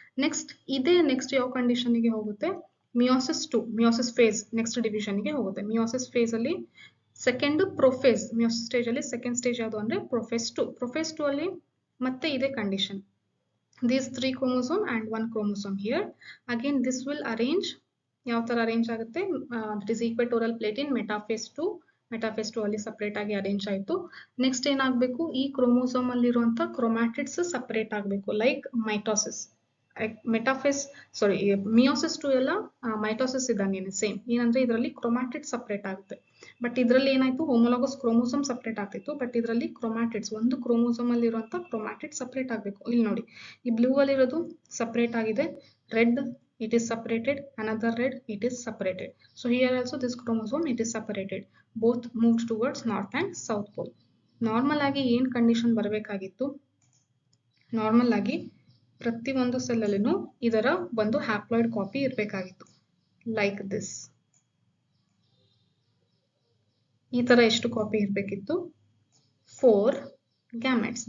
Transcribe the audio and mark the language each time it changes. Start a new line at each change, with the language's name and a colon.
Kannada: Next ಇದೇ next ಯಾವ ಕಂಡೀಷನ್ಗೆ ಹೋಗುತ್ತೆ ಮಿಯೋಸಿಸ್ 2, ಮಿಯೋಸಿಸ್ ಫೇಸ್ ನೆಕ್ಸ್ಟ್ ಡಿವಿಷನ್ಗೆ ಹೋಗುತ್ತೆ. ಮಿಯೋಸಿಸ್ ಫೇಸ್ ಅಲ್ಲಿ ಸೆಕೆಂಡ್ ಪ್ರೊಫೇಸ್, ಮಿಯೋಸಿಸ್ ಸ್ಟೇಜ್ ಅಲ್ಲಿ ಸೆಕೆಂಡ್ ಸ್ಟೇಜ್ ಯಾವುದು ಅಂದ್ರೆ ಪ್ರೊಫೇಸ್ 2. ಪ್ರೊಫೇಸ್ 2 ಅಲ್ಲಿ ಮತ್ತೆ ಇದೇ condition,
English: these 3 chromosome and 1 chromosome here. Again this will arrange,
Kannada: ಯಾವ ತರ ಅರೇಂಜ್ ಆಗುತ್ತೆ,
English: that is equatorial plate in metaphase 2.
Kannada: Metaphase 2 ಅಲ್ಲಿ ಸಪರೇಟ್ ಆಗಿ ಅರೇಂಜ್ ಆಯ್ತು. ನೆಕ್ಸ್ಟ್ ಏನಾಗಬೇಕು, ಈ ಕ್ರೋಮೋಸೋಮ್ ಅಲ್ಲಿ ಇರುವಂತ ಕ್ರೊಮ್ಯಾಟಿಡ್ಸ್ ಸಪರೇಟ್ ಆಗಬೇಕು, ಲೈಕ್ ಮೈಟೋಸಿಸ್. ಮೆಟಾಫೇಸ್ ಸಾರಿ ಮಿಯೋಸಿಸ್ 2 ಎಲ್ಲ ಮೈಟೋಸಿಸ್ ಇದ್ದಂಗೆನೆ ಸೇಮ್. ಏನಂದ್ರೆ ಇದರಲ್ಲಿ ಕ್ರೊಮ್ಯಾಟಿಡ್ ಸಪರೇಟ್ ಆಗುತ್ತೆ. ಬಟ್ ಇದರಲ್ಲಿ ಏನಾಯ್ತು ಹೋಮೋಲಾಗಸ್ ಕ್ರೋಮೋಸೋಮ್ ಸಪರೇಟ್ ಆಗ್ತಿತ್ತು, ಬಟ್ ಇದರಲ್ಲಿ ಕ್ರೊಮ್ಯಾಟಿಡ್ಸ್ ಒಂದು ಕ್ರೋಮೋಸೋಮ್ ಅಲ್ಲಿ ಇರುವಂತ ಕ್ರೊಮ್ಯಾಟಿಡ್ ಸಪರೇಟ್ ಆಗಬೇಕು. ಇಲ್ಲಿ ನೋಡಿ ಈ ಬ್ಲೂ ಅಲ್ಲಿ ಇರೋದು ಸಪರೇಟ್ ಆಗಿದೆ, red
English: it is separated, another red it is separated. So here also this chromosome it is separated, both moved towards north and south pole.
Kannada: Normal ಆಗಿ ಏನ್ ಕಂಡೀಷನ್ ಬರಬೇಕಾಗಿತ್ತು, ನಾರ್ಮಲ್ ಆಗಿ ಪ್ರತಿ ಒಂದು ಸೆಲ್ ಅಲ್ಲಿನೂ ಇದರ ಒಂದು ಹ್ಯಾಪ್ಲಾಯ್ಡ್ ಕಾಪಿ ಇರಬೇಕಾಗಿತ್ತು,
English: Like this.
Kannada: ಈ ತರ ಎಷ್ಟು ಕಾಪಿ ಇರಬೇಕಿತ್ತು 4 ಗ್ಯಾಮೆಟ್ಸ್.